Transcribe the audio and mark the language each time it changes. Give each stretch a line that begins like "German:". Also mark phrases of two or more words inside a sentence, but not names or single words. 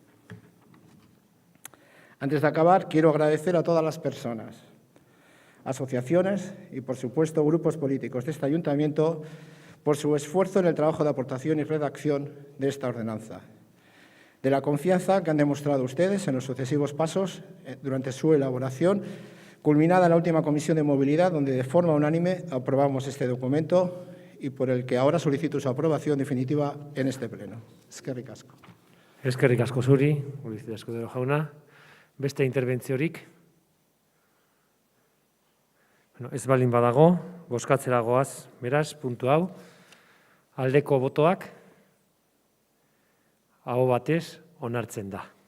Spanish: Antes de acabar, quiero agradecer a todas las personas, asociaciones y, por supuesto, grupos políticos de este ayuntamiento por su esfuerzo en el trabajo de aportación y redacción de esta ordenanza, de la confianza que han demostrado ustedes en los sucesivos pasos durante su elaboración, culminada en la última Comisión de Movilidad, donde de forma unánime aprobamos este documento y por el que ahora solicito su aprobación definitiva en este Pleno.
Basque: Eskerrik asko. Eskerrik asko zuri, Ulises Escudero jauna. Beste interbentziorik? Ez balin badago, bozkatzera goaz, beraz, puntu hau. Aldeko botoak, aho batez, onartzen da.